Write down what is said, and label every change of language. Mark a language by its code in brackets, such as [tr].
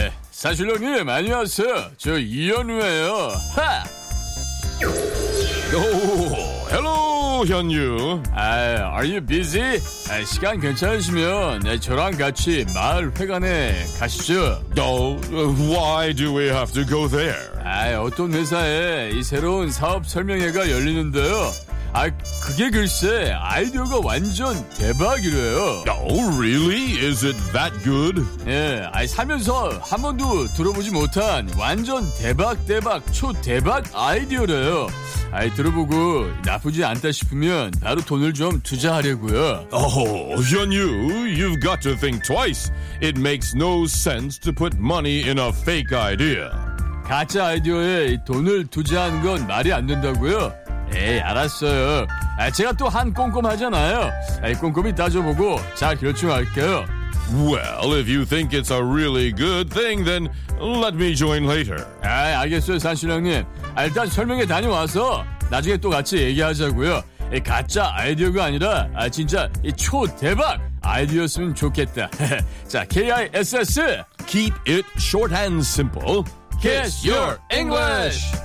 [ko] 사실령님 안녕하세요. 저 이현우예요. 하! [en] 오, hello, 현유. Are you busy? [ko] 시간 괜찮으시면 저랑 같이 마을 회관에 가시죠. [en] No, why do we have to go there? [ko] 어떤 회사에 이 새로운 사업 설명회가 열리는데요. 그게 글쎄 아이디어가 완전 대박이래요. [en] Oh, really? Is it that good? [ko] 예, 살면서 한 번도 들어보지 못한 완전 대박 초대박 아이디어래요. 들어보고 나쁘지 않다 싶으면 바로 돈을 좀 투자하려고요. [en] Oh, Hyun-yu, you've got to think twice. It makes no sense to put money in a fake idea. [ko] 가짜 아이디어에 돈을 투자하는 건 말이 안 된다고요? 에이, 알았어요. 제가 또 한 꼼꼼하잖아요. 꼼꼼히 따져보고 잘 결정할게요. [en] Well, if you think it's a really good thing, then let me join later. [ko] 알겠어요, 산신령님. 일단 설명회 다녀와서 나중에 또 같이 얘기하자고요. 가짜 아이디어가 아니라 진짜 초대박 아이디어였으면 좋겠다. 자, KISS. [en] Keep it short and simple. Kiss your English.